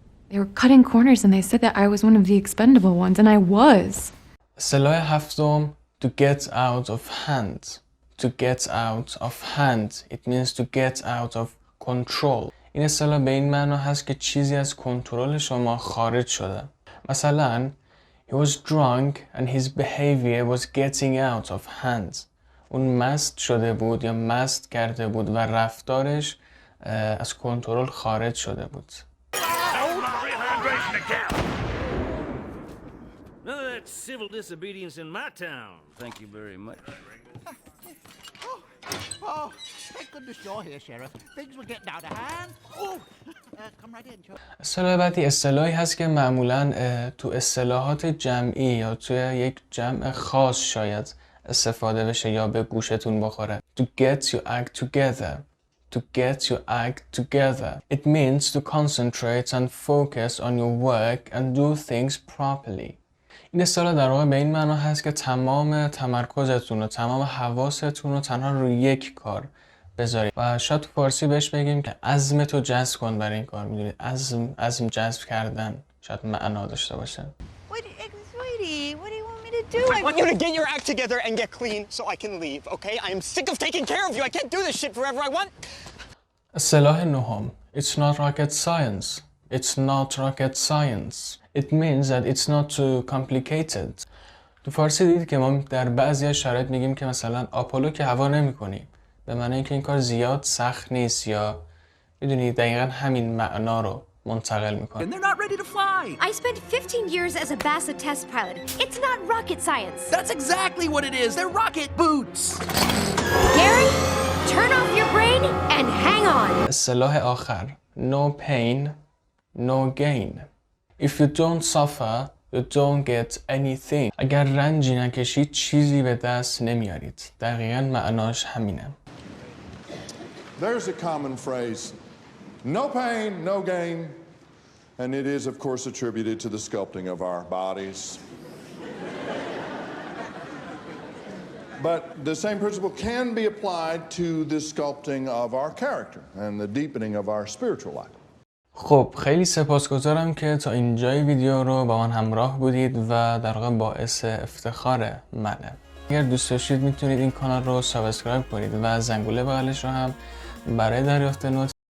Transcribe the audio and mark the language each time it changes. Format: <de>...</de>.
<en>They were cutting corners and they said that I was one of the expendable ones, and I was.</en> <fa>اصطلاح هفتم</fa> <en>to get out of hand. To get out of hand. It means to get out of control.</en> <fa>این اصطلاح به این معنی هست که چیزی از کنترل شما خارج شده. مثلا</fa> <en>He was drunk and his behavior was getting out of hand.</en> <fa>اون مست شده بود یا مست کرده بود و رفتارش از کنترل خارج شده بود.</fa> <en>None of that civil disobedience in my town. Thank you very much. Oh, thank goodness you're here, Sheriff. Things were getting out of hand. Oh, come right in, Sheriff.</en> <fa>اصطلاح بعدی اصطلاحی هست که معمولاً تو اصطلاحات جمعی یا توی یک جمع خاص شاید استفاده بشه یا به گوشتون بخوره.</fa> <en>To get your act together. To get your act together. It means to concentrate and focus on your work and do things properly.</en> <fa>این اصطلاح در واقع به این معنا هست که تمام تمرکزتون و تمام حواستون رو تنها روی یک کار بذارید و شاید تو فارسی بهش بگیم که عزمتو جذب کن برای این کار. میدونید عزم جذب کردن شاید معنا داشته باشه.</fa> <en>Sweetie, what do you want me to do? I want you to get your act together and get clean so I can leave, okay? I am sick of taking care of you. I can't do this shit forever. I want...</en> <fa>اصطلاح نهم.</fa> <en>It's not rocket science. It's not rocket science. It means that it's not too complicated.</en> <fa>تو فارسی دیدید که ما در بعضی از شرایط میگیم که مثلا آپولو که هوا نمی‌کنی. به معنی اینکه این کار زیاد سخت نیست یا میدونید دقیقاً همین معنا رو منتقل میکنه.</fa> <en>And they're not ready to fly. I spent 15 years as a Bassa test pilot. It's not rocket science. That's exactly what it is. They're rocket boots. Gary, turn off your brain and hang on.</en> <fa>اصطلاح آخر.</fa> <en>No pain, no gain. If you don't suffer, you don't get anything.</en> <fa>اگر رنجی نکشید چیزی به دست نمیارید. دقیقاً معناش همینه.</fa> <en>There's a common phrase. No pain, no gain. And it is, of course, attributed to the sculpting of our bodies. But the same principle can be applied to the sculpting of our character and the deepening of our spiritual life.</en> <fa>خب خیلی سپاسگزارم که تا اینجای ویدیو رو با من همراه بودید و در واقع باعث افتخار منه. اگر دوست داشتید میتونید این کانال رو سابسکرایب کنید و زنگوله بغلش رو هم برای دریافت نوتیفیکیشن</fa>